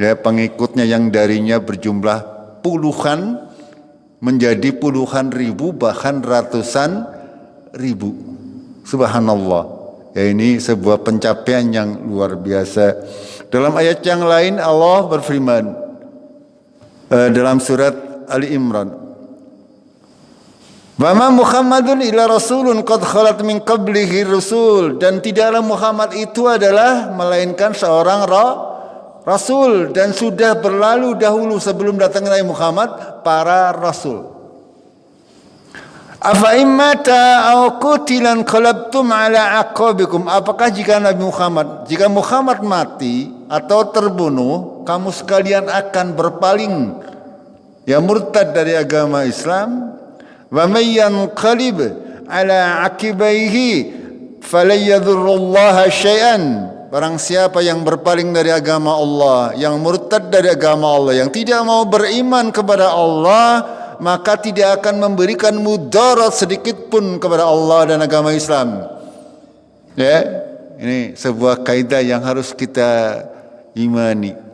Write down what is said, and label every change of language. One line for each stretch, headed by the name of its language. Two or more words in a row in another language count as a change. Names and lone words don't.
Indonesian: ya, pengikutnya yang darinya berjumlah puluhan menjadi puluhan ribu, bahkan ratusan ribu. Subhanallah. Ya, ini sebuah pencapaian yang luar biasa. Dalam ayat yang lain Allah berfirman dalam surat Ali Imran,
Arabic: "وما محمد إلا رسول قد خلت من قبله الرسل."
Indonesian: Dan tidaklah Muhammad itu adalah melainkan seorang rasul, dan sudah berlalu dahulu sebelum datangnya Nabi Muhammad para rasul.
Arabic: أفإن مات أو قتل انقلبتم على أعقابكم.
Indonesian: Apakah jika Muhammad mati atau terbunuh, kamu sekalian akan berpaling, ya, murtad dari agama Islam?
Arabic: ومن ينقلب على عقبيه فلن يضر الله شيئا.
Indonesian: Barang siapa yang berpaling dari agama Allah, yang murtad dari agama Allah, yang tidak mau beriman kepada Allah, maka tidak akan memberikan mudarat sedikit pun kepada Allah dan agama Islam. Ya, ini sebuah kaidah yang harus kita imani.